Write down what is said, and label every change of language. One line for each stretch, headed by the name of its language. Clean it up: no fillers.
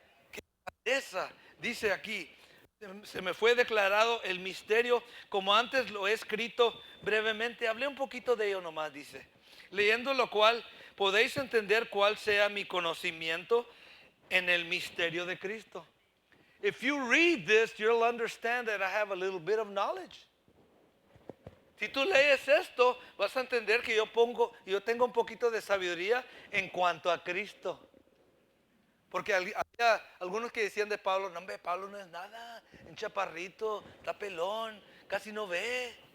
Spanish: Qué grandeza. Dice aquí, se me fue declarado el misterio como antes lo he escrito brevemente. Hablé un poquito de ello nomás, dice. Leyendo lo cual podéis entender cuál sea mi conocimiento en el misterio de Cristo.
English: If you read this, you'll understand that I have a little bit of knowledge.
Spanish: Si tú lees esto, vas a entender que yo tengo un poquito de sabiduría en cuanto a Cristo. Porque había algunos que decían de Pablo, no hombre, Pablo no es nada, un chaparrito, está pelón, casi no ve.